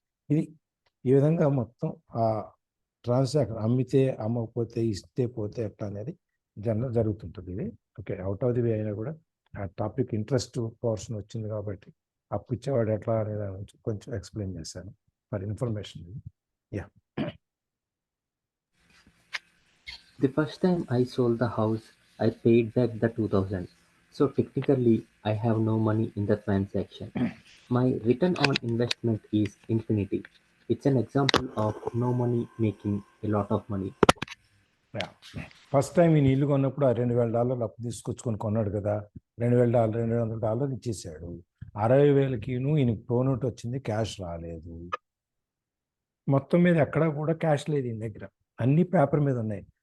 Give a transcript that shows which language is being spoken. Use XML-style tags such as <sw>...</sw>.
<te>ఇది ఈ విధంగా మొత్తం ఆ ట్రాన్సాక్షన్ అమ్మితే అమ్మకపోతే ఇస్తే పోతే ఎట్లా అనేది జనరల్ జరుగుతుంటుంది. ఇది okay, out of the way అయినా కూడా ఆ టాపిక్ ఇంట్రెస్ట్ పోర్షన్ వచ్చింది కాబట్టి అప్పు ఇచ్చేవాడు ఎట్లా అనేది కొంచెం ఎక్స్ప్లెయిన్ చేశాను for information.</te> <en>Yeah. The first time I sold the house, I paid back the 2000. So technically, I have no money in the transaction. My return on investment is infinity. It's an example of no money making a lot of money.</en> <te>First time ఈయన ఇల్లు కొన్నప్పుడు ఆ $2,000 అప్పు తీసుకొచ్చుకొని కొన్నాడు కదా, $2,000, $200 ఇచ్చేసాడు. 60,000కి ఈయనకి ప్రోనోట్ వచ్చింది, క్యాష్ రాలేదు. మొత్తం మీద ఎక్కడా కూడా క్యాష్ లేదు ఈయన దగ్గర, అన్ని పేపర్ మీద ఉన్నాయి.</te>